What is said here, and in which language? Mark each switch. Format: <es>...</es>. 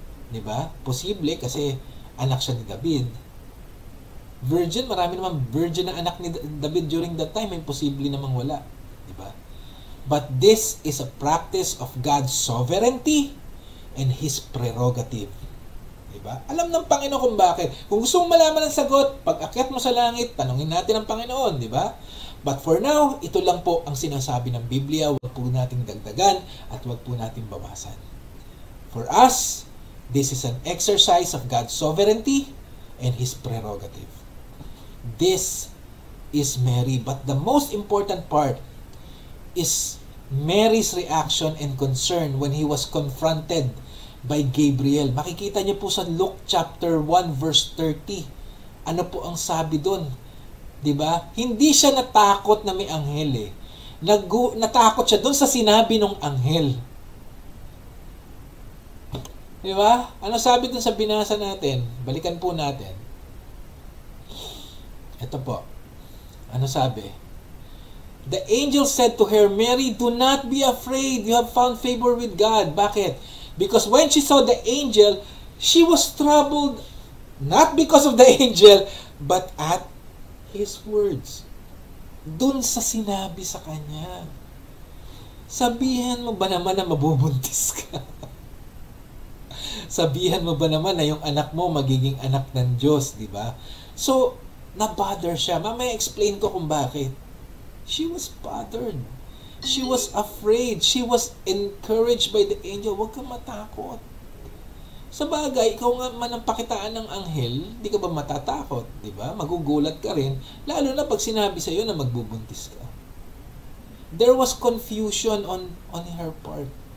<tl>Diba? Posible kasi anak siya ni David. Virgin, marami naman virgin na anak ni David</tl> <en>during that time.</en> <tl>Imposible namang wala. Diba?</tl> <en>But this is a practice of God's sovereignty and His prerogative.</en> <tl>Diba? Alam ng Panginoon kung bakit. Kung gusto mong malaman ang sagot, pag akyat mo sa langit, tanungin natin ang Panginoon, di ba?</tl> <en>But for now,</en> <tl>ito lang po ang sinasabi ng Biblia. Huwag po nating dagdagan at huwag po nating bawasan.</tl> <en>For us, this is an exercise of God's sovereignty and His prerogative. This is Mary. But the most important part is Mary's reaction and concern when he was confronted by Gabriel.</en> <tl>Makikita niyo po sa Luke chapter 1 verse 30. Ano po ang sabi doon? 'Di ba? Hindi siya natakot na may anghel eh. Natakot siya dun sa sinabi ng anghel. Di ba? Ano sabi dun sa binasa natin? Balikan po natin. Ito po. Ano sabi?</tl> <en>The angel said to her, Mary, do not be afraid. You have found favor with God.</en> <tl>Bakit?</tl> <en>Because when she saw the angel, she was troubled, not because of the angel, but at his words.</en> <tl>Dun sa sinabi sa kanya. Sabihan mo ba naman na mabubuntis ka? Sabihan mo ba naman na yung anak mo magiging anak ng Diyos, di ba? So, na-bother siya. Mamaya explain ko kung bakit.</tl> <en>She was bothered. She was afraid. She was encouraged by the angel.</en> <tl>Huwag kang matakot. Sa bagay, ikaw nga man ang pakitaan ng anghel, di ka ba matatakot, di ba? Magugulat ka rin, lalo na pag sinabi sa iyo na magbubuntis ka.</tl> <en>There was confusion on her part.</en>